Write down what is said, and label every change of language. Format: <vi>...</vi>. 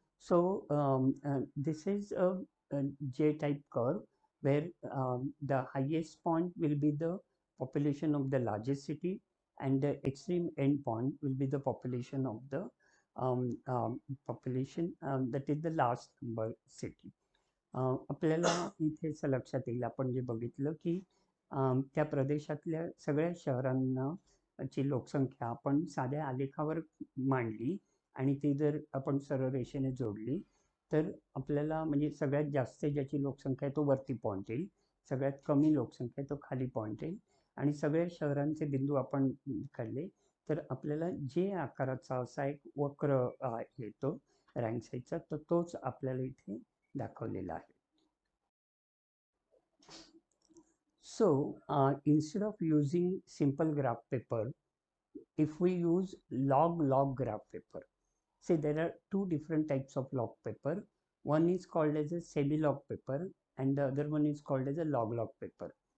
<en>So this is a J-type curve where the highest point will be the population of the largest city and the extreme end point will be the population of the population that is the last number city.</en> <mr>आपल्याला इथे असं लक्षात येईल, आपण जे बघितलं की त्या प्रदेशातल्या सगळ्या शहरांना ची लोकसंख्या आपण साध्या आलेखावर मांडली आणि ती जर आपण सरळ रेषेने जोडली तर आपल्याला म्हणजे सगळ्यात जास्त ज्याची लोकसंख्या आहे तो वरती पॉईंट येईल, सगळ्यात कमी लोकसंख्या आहे तो खाली पॉईंट येईल आणि सगळ्या शहरांचे बिंदू आपण काढले तर आपल्याला जे आकाराचा असा एक वक्र येतो. रँक साईजचा, तर तोच आपल्याला इथे दाखवलेला आहे.</mr> <en>So instead of using simple graph paper, if we use log graph paper, see there are two different types of log paper. One is called as a semi-log paper and the other one is called as a log paper.</en>